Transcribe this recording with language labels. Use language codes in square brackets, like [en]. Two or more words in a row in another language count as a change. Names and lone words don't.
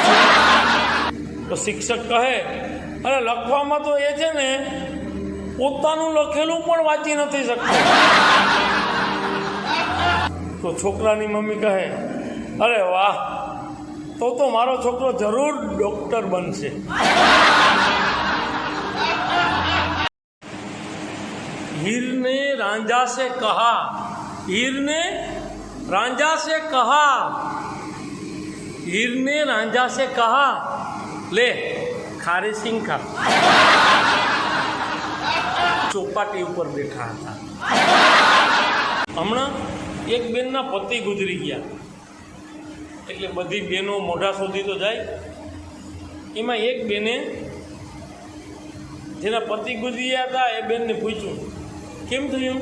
[gu] તો શિક્ષક કહે, અરે લખવામાં તો એ છે ને પોતાનું લખેલું પણ વાંચી નથી શકતો. તો છોકરાની મમ્મી કહે, અરે વાહ, તો મારો છોકરો જરૂર ડૉક્ટર બનશે. [hi] हीर ने रांझा से कहा, हीर ने रांझा से कहा, हीर ने रांझा से कहा, ले खारे सिंह खा. [gu] ચોપાટી ઉપર બેઠા હતા. હમણાં એક બેનના પતિ ગુજરી ગયા. એટલે બધી બહેનો મોઢા શોધી તો જાય. એમાં એક બેને જેના પતિ ગુજરી ગયા હતા એ બેનને પૂછ્યું, કેમ થયું?